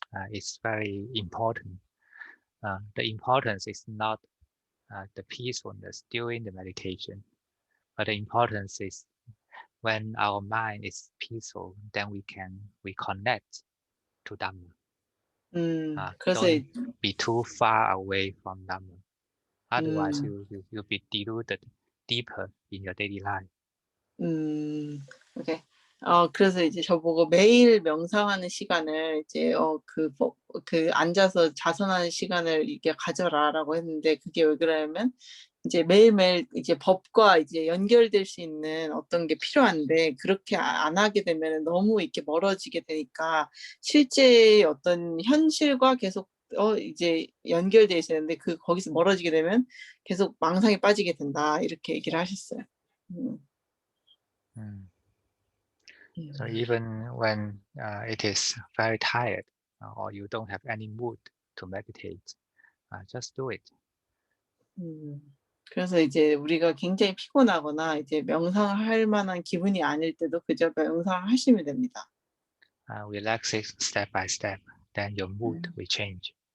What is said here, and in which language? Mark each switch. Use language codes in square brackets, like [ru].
[en] It's very important. The importance is not the peacefulness during the meditation, but the importance is when our mind is peaceful, then we connect to Dhamma. [ko] 그래서 [en] Don't be too far away from Dhamma. Otherwise, you'll be deluded deeper in your daily life. 오케이. [ko] 그래서 이제 저보고 매일 명상하는 시간을 이제 그 앉아서 자선하는 시간을 이렇게 가져라라고 했는데, 그게 왜 그러냐면 이제 매일매일 이제 법과 이제 연결될 수 있는 어떤 게 필요한데, 그렇게 안 하게 되면 너무 이렇게 멀어지게 되니까 실제의 어떤 현실과 계속 이제 연결돼 있어야 되는데, 거기서 멀어지게 되면 계속 망상에 빠지게 된다, 이렇게 얘기를 하셨어요. [en] So even when it is very tired or you don't have any mood to meditate, just do it. [ko] 그래서 이제 우리가 굉장히 피곤하거나 이제 명상할 만한 기분이 아닐 때도 그저 명상하시면 됩니다. [en] Relax it step by step, then your mood will change.